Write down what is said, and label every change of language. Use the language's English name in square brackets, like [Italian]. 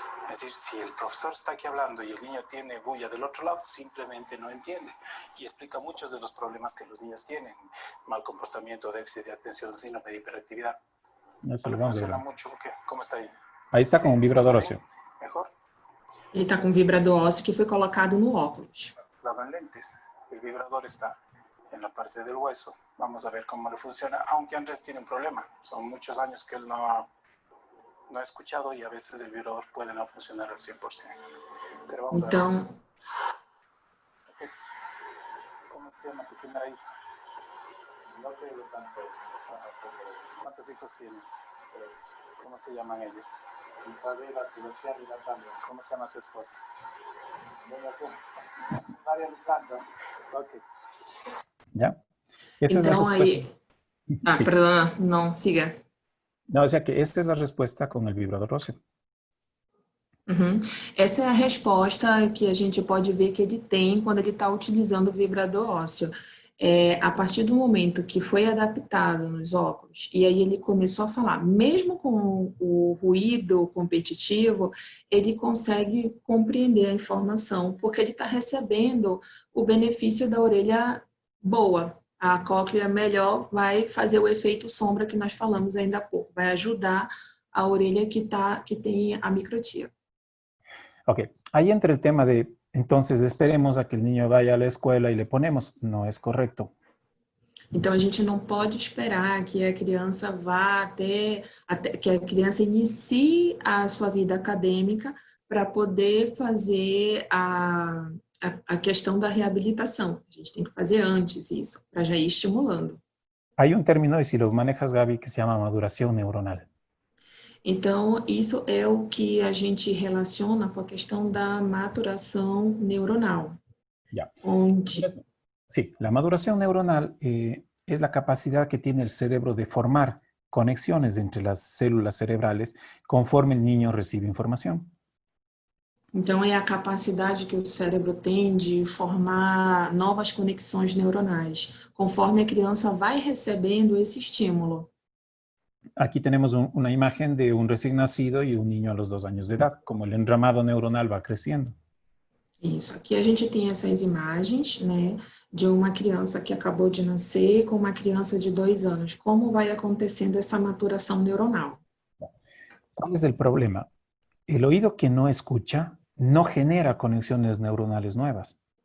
[Spanish] Es decir, si el profesor está aquí hablando y el niño tiene bulla del otro lado, simplemente no entiende. Y explica muchos de los problemas que los niños tienen. Mal comportamiento, déficit de atención, síndrome de hiperactividad. Eso lo vamos a ver. Mucho, ¿cómo está ahí? Ahí está con un vibrador óseo. ¿Mejor? [Portuguese] Ele está com um vibrador óseo que foi colocado no óculos. [Spanish] Claro, en lentes. El vibrador está en la parte del hueso. Vamos a ver cómo le funciona, aunque Andrés tiene un problema. Son muchos años que él no ha escuchado y a veces el vibrador puede no funcionar al 100%. Pero vamos a ver. Okay. ¿Cómo se llama tu primera hija? No tengo tanto. ¿Cuántos hijos tienes? ¿Cómo se llaman ellos? Isabela, Sebastián y Natalia. ¿Cómo se llama tu esposa? María Alejandra. Ok. ¿Ya? Esa [Portuguese] então, [Spanish] es la [Portuguese] aí... Ah, perdão, não, siga. [Spanish] No, o sea que esta es la respuesta con el vibrador óseo. Uhum. [Portuguese] Essa é a resposta que a gente pode ver que ele tem quando ele está utilizando o vibrador ósseo. A partir do momento que foi adaptado nos óculos, e aí ele começou a falar, mesmo com o ruído competitivo, ele consegue compreender a informação, porque ele está recebendo o benefício da orelha boa. A cóclea melhor vai fazer o efeito sombra que nós falamos ainda há pouco, vai ajudar a orelha que tem a microtia. Ok, ahí entra el tema de, entonces esperemos a que el niño vaya a la escuela y le ponemos, no es correcto. Então, a gente não pode esperar que a criança vá até que a criança inicie a sua vida acadêmica para poder fazer a questão da reabilitação. A gente tem que fazer antes isso, para já ir estimulando. [Spanish] Hay un término, y si lo manejas, Gaby, que se llama maduración neuronal. [Portuguese] Então, isso é o que a gente relaciona com a questão da maturação neuronal. [Spanish] Ya. [Portuguese] Onde... [Spanish] Sí, la maduración neuronal es la capacidad que tiene el cerebro de formar conexiones entre las células cerebrales conforme el niño recibe información. [Portuguese] Então, é a capacidade que o cérebro tem de formar novas conexões neuronais, conforme a criança vai recebendo esse estímulo. [Spanish] Aquí tenemos una imagen de un recién nacido y un niño a los 2 años de edad, como el entramado neuronal va creciendo. Isso, aqui a gente tem essas imagens, né, de uma criança que acabou de nascer com uma criança de 2 anos. Como vai acontecendo essa maturação neuronal? ¿Cuál es el problema? El oído que no escucha no genera conexiones neuronales nuevas.